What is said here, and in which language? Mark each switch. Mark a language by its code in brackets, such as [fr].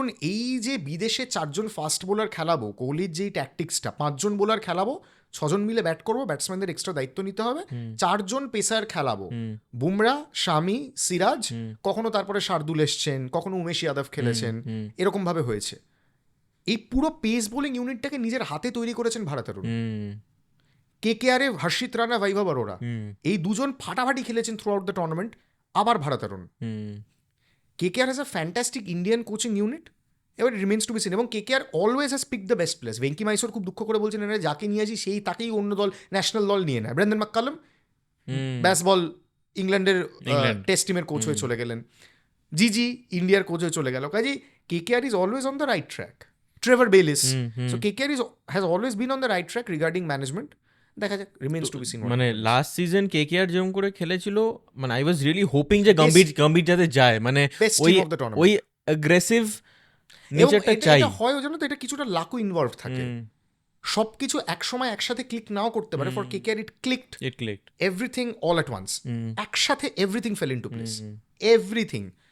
[bn] এই যে বিদেশে 4 জন ফাস্ট বোলার খেলাবো, কোহলির যেই ট্যাকটিক্সটা, 5 জন বোলার খেলাবো, 6 জন মিলে ব্যাট করবো, ব্যাটসম্যানদের এক্সট্রা দায়িত্ব নিতে হবে, 4 জন পেসার খেলাবো, বুমরা, শামি, সিরাজ, কখনো তারপরে শার্দুল এসছেন, কখনো উমেশ যাদব খেলেছেন, এরকম ভাবে হয়েছে। এই পুরো পেস বোলিং ইউনিটটাকে নিজের হাতে তৈরি করেছেন ভারত অরুণ। KKR-এ হর্ষিত রানা, বৈভব অরোরা, এই দুজন ফাটাফাটি খেলেছেন [en] Throughout the tournament. [bn] আবার ভারত অরুণ। [en] KKR has a fantastic Indian coaching unit. [bn] এবার [en] Remains to be seen. [bn] এবং [en] KKR always has pick the best players. [bn] Venky Mysore খুব দুঃখ করে বলছেন, এরা যাকে নিয়ে আসি সেই তাকেই অন্য দল, ন্যাশনাল দল নিয়ে নেয়। ব্রেন্ডন ম্যাককালাম ব্যাসবল ইংল্যান্ডের টেস্ট টিমের কোচ হয়ে চলে গেলেন। জিজি ইন্ডিয়ার কোচ হয়ে চলে গেল। [en] কাজেই KKR is always on the right track. Trevor Bayliss. So KKR has always been on the right track regarding management. [bn] দেখা যাক, [en] Remains to be seen. [bn] মানে লাস্ট সিজন KKR যেরকম করে খেলেছিল, মানে [en] I was really hoping [bn] যে গম্ভীর যাতে যায়, মানে ওই অ্যাগ্রেসিভ নেচারটা চাই। এটা হয় জানো তো, এটা কিছুটা লাকও ইনভলভ থাকে। সবকিছু একসময় একসাথে ক্লিক নাও করতে পারে। [en] For KKR it clicked everything all at once. একসাথে everything fell into place, everything.